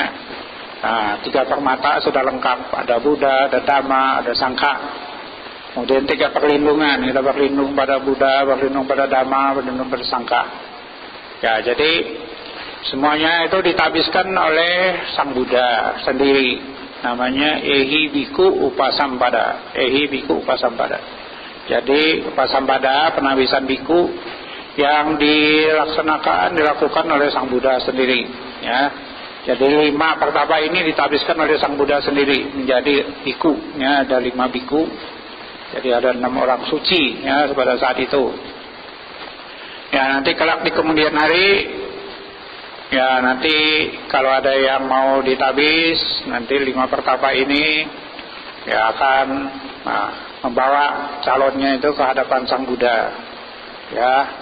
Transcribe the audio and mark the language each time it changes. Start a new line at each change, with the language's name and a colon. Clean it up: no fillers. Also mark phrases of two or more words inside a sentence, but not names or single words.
Indonesian: Nah, 3 permata sudah lengkap, ada Buddha, ada Dhamma, ada Sangka. Kemudian 3 perlindungan, kita berlindung pada Buddha, berlindung pada Dhamma, berlindung pada Sangka ya. Jadi semuanya itu ditabiskan oleh Sang Buddha sendiri. Namanya Ehi Biku Upasampada. Ehi Biku Upasampada. Jadi Upasampada, penabisan biku yang dilakukan oleh Sang Buddha sendiri ya. Jadi 5 pertapa ini ditabiskan oleh Sang Buddha sendiri menjadi biku ya, ada 5 biku. Jadi ada 6 orang suci ya pada saat itu. Ya, nanti kelak di kemudian hari ya, nanti kalau ada yang mau ditabis, nanti 5 pertapa ini ya akan membawa calonnya itu ke hadapan Sang Buddha ya.